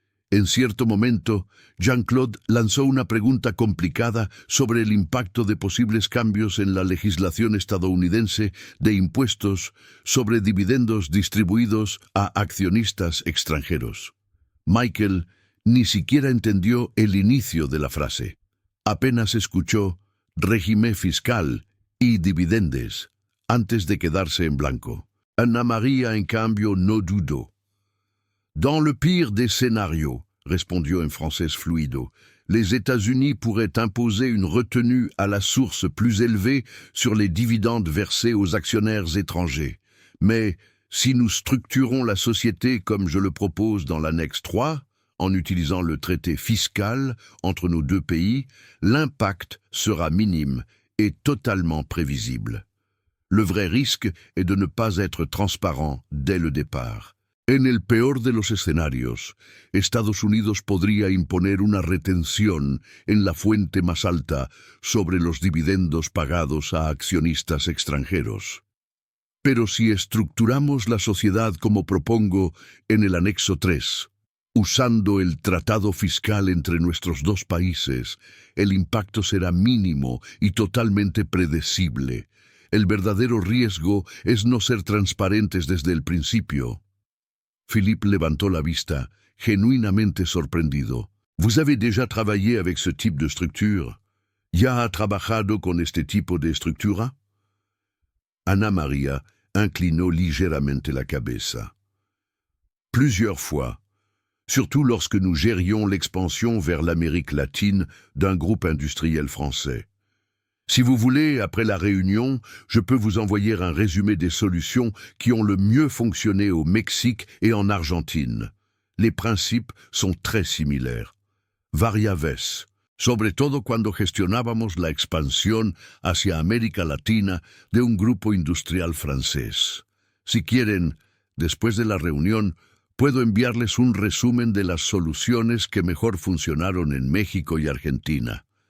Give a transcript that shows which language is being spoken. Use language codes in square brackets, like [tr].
[es] En cierto momento, Jean-Claude lanzó una pregunta complicada sobre el impacto de posibles cambios en la legislación estadounidense de impuestos sobre dividendos distribuidos a accionistas extranjeros. Michael ni siquiera entendió el inicio de la frase. Apenas escuchó régimen fiscal y dividendes antes de quedarse en blanco. Ana María, en cambio, no dudó. [fr] «Dans le pire des scénarios», [es] respondió en francés fluido, [fr] «les États-Unis pourraient imposer une retenue à la source plus élevée sur les dividendes versés aux actionnaires étrangers. Mais si nous structurons la société comme je le propose dans l'annexe 3, en utilisant le traité fiscal entre nos deux pays, l'impact sera minime et totalement prévisible. Le vrai risque est de ne pas être transparent dès le départ. [es] En el peor de los escenarios, Estados Unidos podría imponer una retención en la fuente más alta sobre los dividendos pagados a accionistas extranjeros. Pero si estructuramos la sociedad como propongo en el anexo 3, usando el tratado fiscal entre nuestros dos países, el impacto será mínimo y totalmente predecible. El verdadero riesgo es no ser transparentes desde el principio». Philippe levantó la vista, genuinamente sorprendido. [fr] «¿Vous avez déjà travaillé avec ce type de structure? [es] ¿Ya ha trabajado con este tipo de estructura?» Ana María inclinó ligeramente la cabeza. [fr] «Plusieurs fois, surtout lorsque nous gérions l'expansion vers l'Amérique latine d'un groupe industriel français. Si vous voulez, après la réunion, je peux vous envoyer un résumé des solutions qui ont le mieux fonctionné au Mexique et en Argentine. Les principes sont très similaires. [es] Varias veces, sobre todo cuando gestionábamos la expansión hacia América Latina de un grupo industrial francés. Si quieren, después de la reunión, Puedo enviarles un resumen de las soluciones que mejor funcionaron en México y Argentina.